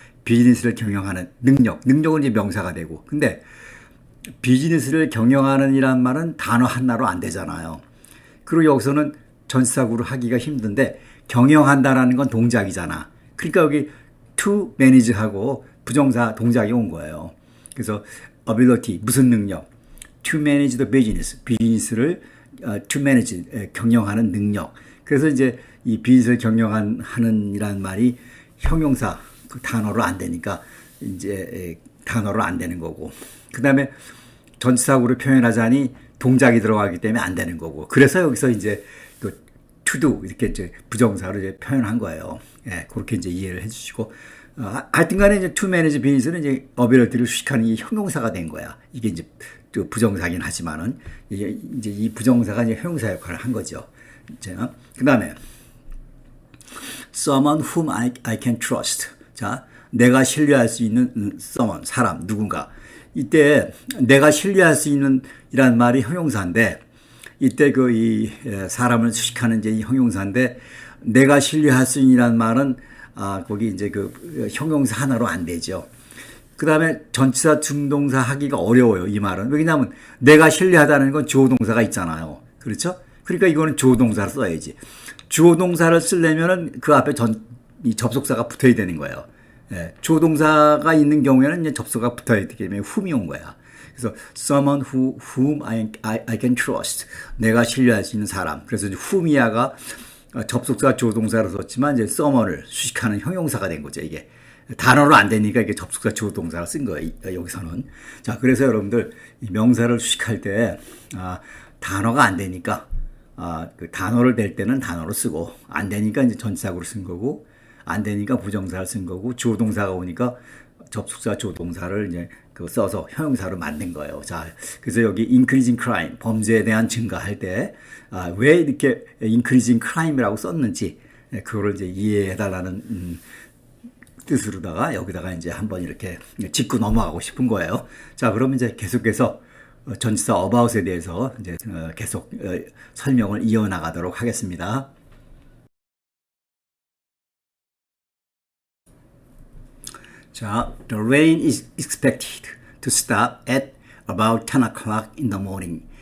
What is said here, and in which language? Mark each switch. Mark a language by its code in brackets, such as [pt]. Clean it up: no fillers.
[ko] 비즈니스를 경영하는 능력은 이제 명사가 되고, 근데 비즈니스를 경영하는 이란 말은 단어 하나로 안 되잖아요. 그리고 여기서는 전치사구로 하기가 힘든데 경영한다라는 건 동작이잖아. 그러니까 여기 to manage하고 부정사 동작이 온 거예요. 그래서 ability, 무슨 능력? [en] to manage the business, [ko] 비즈니스를 [en] to manage, [ko] 경영하는 능력. 그래서 이제 이 비즈니스를 경영하는 이라는 말이 형용사 그 단어로 안 되니까 이제 단어로 안 되는 거고. 그 다음에 전치사구로 표현하자니 동작이 들어가기 때문에 안 되는 거고. 그래서 여기서 이제 to do 이렇게 이제 부정사로 이제 표현한 거예요. 예, 그렇게 이제 이해를 해주시고 하여튼 간에 이제 to manage business는 이제 어빌리티를 수식하는 이 형용사가 된 거야. 이게 이제 또 부정사긴 하지만은 이제 이 부정사가 이제 형용사 역할을 한 거죠. 자, 그다음에 [en] someone whom I can trust. [ko] 자, 내가 신뢰할 수 있는 someone, 사람, 누군가. 이때 내가 신뢰할 수 있는 이란 말이 형용사인데 이때 그 이 사람을 수식하는 이제 이 형용사인데 내가 신뢰할 수 있는 말은 거기 이제 그 형용사 하나로 안 되죠. 그 다음에 전치사 중동사 하기가 어려워요. 이 말은. 왜냐하면 내가 신뢰하다는 건 주어 동사가 있잖아요. 그렇죠? 그러니까 이거는 주어 동사를 써야지. 주어 동사를 쓰려면은 그 앞에 이 접속사가 붙어야 되는 거예요. 예, 주어 동사가 있는 경우에는 이제 접속사가 붙어야 되기 때문에 whom이 온 거야. 그래서 [en] someone whom I can trust. [ko] 내가 신뢰할 수 있는 사람. 그래서 이제 whom이야가 접속사 주어 동사로 썼지만 이제 someone을 수식하는 형용사가 된 거죠. 이게 단어로 안 되니까 이게 접속사 주어 동사를 쓴 거예요. 여기서는. 자, 그래서 여러분들 이 명사를 수식할 때 단어가 안 되니까 그 단어를 댈 때는 단어로 쓰고 안 되니까 이제 전치사구로 쓴 거고 안 되니까 부정사를 쓴 거고 주어 동사가 오니까 접속사 주어 동사를 이제 그 써서 형용사로 만든 거예요. 자, 그래서 여기 [en] increasing crime [ko] 범죄에 대한 증가할 때 왜 이렇게 increasing crime이라고 썼는지 그거를 이제 이해해달라는 뜻으로다가 여기다가 이제 한번 이렇게 짚고 넘어가고 싶은 거예요. 자, 그러면 이제 계속해서 전치사 about에 대해서 이제 계속 설명을 이어나가도록 하겠습니다. [en] 자, the rain is expected to stop at about 10 o'clock in the morning.